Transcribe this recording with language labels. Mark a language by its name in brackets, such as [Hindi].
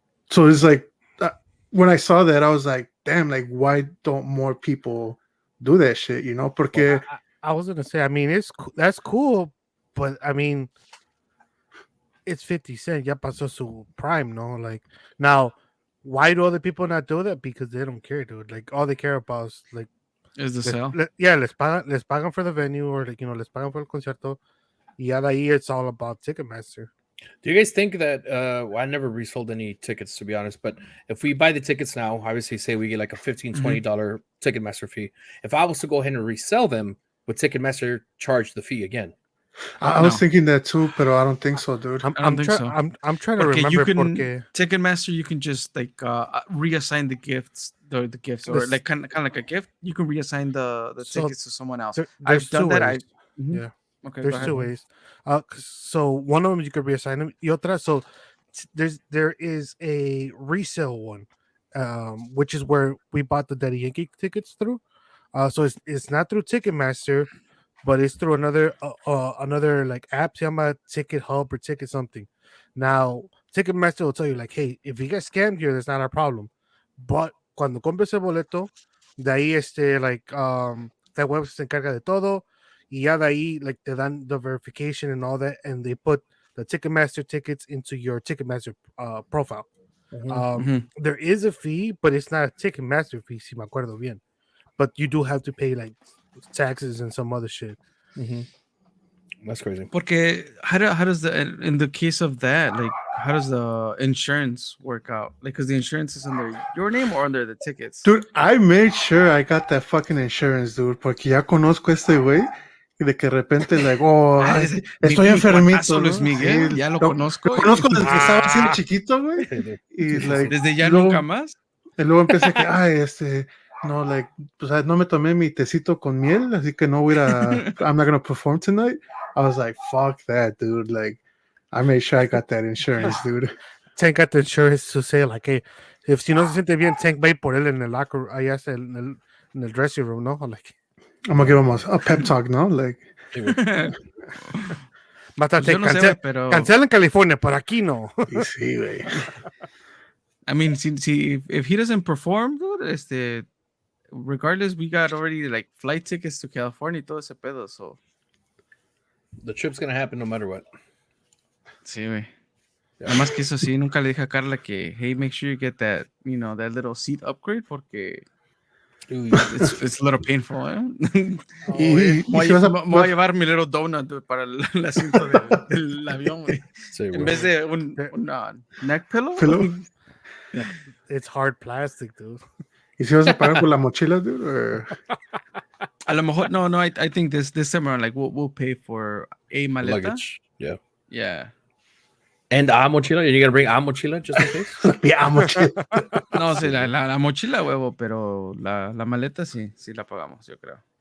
[English] So it's like when I saw that, I was like, damn, like why don't more people do that shit? You know, porque Well, I was gonna say, I mean, that's cool, but I mean, it's 50 Cent. Ya pasó su prime, no? Like now, why do other people not do that? Because they don't care, dude. Like all they care about is like Is the sale? [Spanish] les pagan [English] for the venue, or like [Spanish] les pagan por el concierto. Y ya de ahí [English] it's all about Ticketmaster. Do you guys think that well, I never resold any tickets, to be honest, but if we buy the tickets now, obviously say we get like a $15, $20 Ticketmaster fee. If I was to go ahead and resell them, would Ticketmaster charge the fee again? I was thinking that too, but I don't think so, dude. I don't think so. I'm trying to [Spanish] Porque [English] remember you can [Spanish] porque [English] Ticketmaster, you can just like reassign the gifts, the gifts, or like kind of like a gift. You can reassign the tickets to someone else. I've done that. Yeah. Okay, There's two ways. So one of them you could reassign them. [Spanish] Y otra, [English] so there is a resale one, which is where we bought the Daddy Yankee tickets through. So it's not through Ticketmaster, but it's through another like app, [Spanish] se llama [English] Ticket Hub or Ticket something. Now Ticketmaster will tell you like, hey, if you get scammed here, that's not our problem. But [Spanish] cuando compres el boleto, de ahí [English] like that web [Spanish] se encarga de todo. Y ya de ahí, [English] like, [Spanish] te dan [English] the verification and all that, and they put the Ticketmaster tickets into your Ticketmaster profile. There is a fee, but it's not a Ticketmaster fee, [Spanish] si me acuerdo bien. [English] But you do have to pay, like, taxes and some other shit. That's crazy. [Spanish] Porque [English] how does in the case of that, like, how does the insurance work out? Like, because the insurance is under your name or under the tickets? Dude, I made sure I got that fucking insurance, dude, [Spanish] porque ya conozco este güey. Y de que de repente, like, estoy enfermito, ¿no? Luis Miguel, Sí, ya lo conozco. Lo conozco desde que estaba siendo chiquito, güey. Y, like, desde ya luego, nunca más. Y luego empieza que, no, like, pues, no me tomé mi tecito con miel, así que no voy [English] I'm not gonna perform tonight. I was like, fuck that, dude. Like, I made sure I got that insurance, dude. Tank got the insurance to say, like, hey, [Spanish] si no se siente bien, Tank va por él en el locker, allá está en el dressing room, ¿no? [English] Like, I'm gonna give him a pep talk, ¿no? Like, [Spanish] mátate, no sé, pero cancela en California, pero aquí no. Sí, güey. [English] I mean, if he doesn't perform, dude, regardless, we got already like flight tickets to California [Spanish] y todo ese pedo, [English] so the trip's gonna happen no matter what. [Spanish] Sí, güey. Nada más que eso sí, nunca le dije a Carla que, [English] hey, make sure you get that, that little seat upgrade [Spanish] porque [English] it's a little painful, [Spanish] ¿eh? Voy a llevar mi [English] little donut, [Spanish] dude, para el asiento del avión, güey. Sí, en vez de un neck pillow. [English] Yeah. It's hard plastic, dude. [Spanish] ¿Y si vas a pagar por la mochila, dude? [English] Or... [Spanish] A lo mejor, no, [English] I think this summer, like, we'll pay for a maleta. Luggage, yeah. Yeah. And a mochila? You're going to bring a mochila just in case? Yeah, mochila. [Spanish] No, sí, la mochila, huevo, pero la maleta sí la pagamos, yo creo.